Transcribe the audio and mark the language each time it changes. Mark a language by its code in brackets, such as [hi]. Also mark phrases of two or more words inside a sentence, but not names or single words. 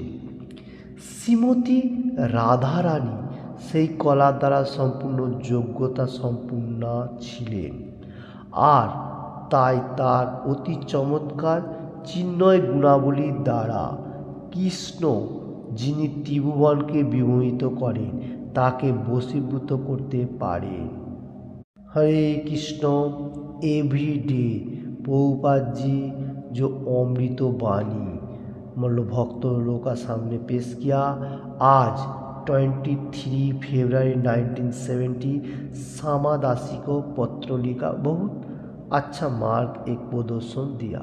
[bn] শ্রীমতী রাধারানী সেই কলা দ্বারা সম্পূর্ণ যোগ্যতা সম্পূর্ণ ছিলেন, আর তাই তার অতি চমৎকার চিন্ময় গুণাবলীর দ্বারা কৃষ্ণ, যিনি ত্রিভুবনকে বিমোহিত করেন, তাকে বশীভূত করতে পারেন। [hi] हरे कृष्ण [en] every day [hi] प्रभुपाद जी जो अमृत वाणी मतलब भक्तों का सामने पेश किया। आज 23 फरवरी 1970 श्यामा दासी को पत्र लिखा, बहुत अच्छा मार्ग एक प्रदर्शन दिया।